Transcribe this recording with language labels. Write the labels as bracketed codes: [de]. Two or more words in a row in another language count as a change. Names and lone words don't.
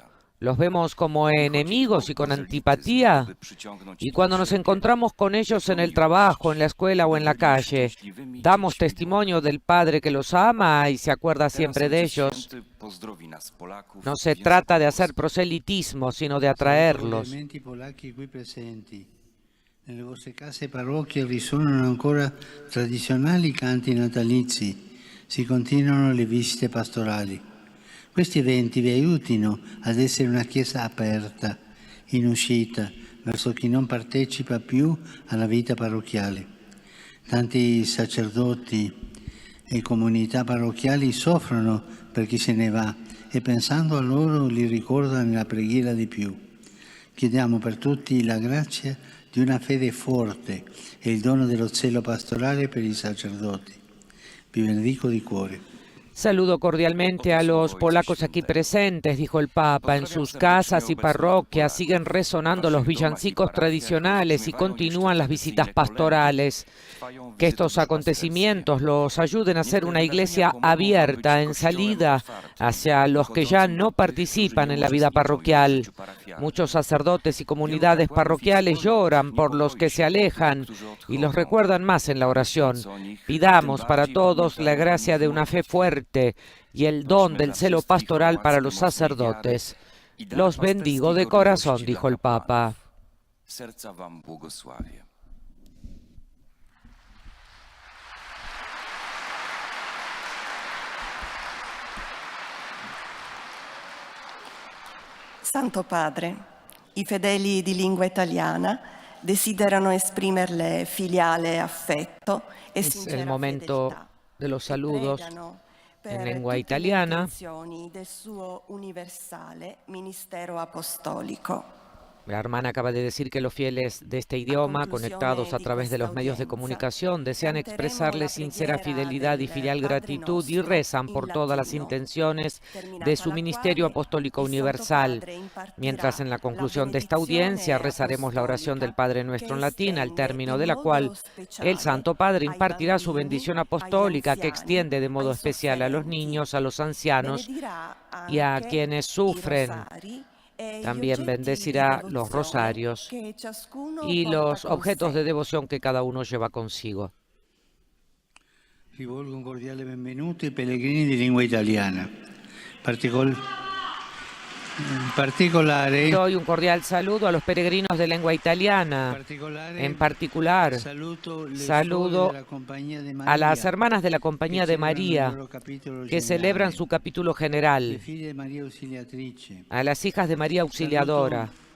[es] ¿Los vemos como enemigos y con antipatía? Y cuando nos encontramos con ellos en el trabajo, en la escuela o en la calle, ¿damos testimonio del Padre que los ama y se acuerda siempre de ellos? No se trata de hacer proselitismo, sino de atraerlos. [it] Elementi polacchi qui presenti. Nelle vostre case e parrocchie risuonano ancora tradizionali canti natalizi, si continuano le visite pastorali. Questi eventi vi aiutino ad essere una chiesa aperta, in uscita, verso chi non partecipa più alla vita parrocchiale. Tanti sacerdoti e comunità parrocchiali soffrono per chi se ne va e pensando a loro li ricorda nella preghiera di più. Chiediamo per tutti la grazia di una fede forte e il dono dello zelo pastorale per i sacerdoti. Vi benedico di cuore. [es] Saludo cordialmente a los polacos aquí presentes, dijo el Papa. En sus casas y parroquias siguen resonando los villancicos tradicionales y continúan las visitas pastorales. Que estos acontecimientos los ayuden a ser una iglesia abierta en salida hacia los que ya no participan en la vida parroquial. Muchos sacerdotes y comunidades parroquiales lloran por los que se alejan y los recuerdan más en la oración. Pidamos para todos la gracia de una fe fuerte y el don del celo pastoral para los sacerdotes. Los bendigo de corazón, dijo el Papa. [pl] Serca wam błogosławię. [it] Santo Padre, i fedeli di lingua italiana desiderano esprimerle filiale affetto e [es] Es [it] sincera [es] el momento [it] fedeltà. [es] de los [it] E [es] saludos [it] pregano [es] en [it] per [es] lengua [it] tutte le [es] italiana. [it] intenzioni del suo universale ministero apostolico. [es] La hermana acaba de decir que los fieles de este idioma, conectados a través de los medios de comunicación, desean expresarle sincera fidelidad y filial gratitud y rezan por todas las intenciones de su ministerio apostólico universal. Mientras en la conclusión de esta audiencia rezaremos la oración del Padre Nuestro en latín, al término de la cual el Santo Padre impartirá su bendición apostólica que extiende de modo especial a los niños, a los ancianos y a quienes sufren. También bendecirá los rosarios y los objetos de devoción que cada uno lleva consigo. [it] Rivolgo un cordiale benvenuto ai pellegrini di lingua italiana. In particolare, [es] Doy un cordial saludo a los peregrinos de lengua italiana. En particular, saludo a las hermanas de la Compañía de María, que celebran su capítulo general, a las hijas de María Auxiliadora.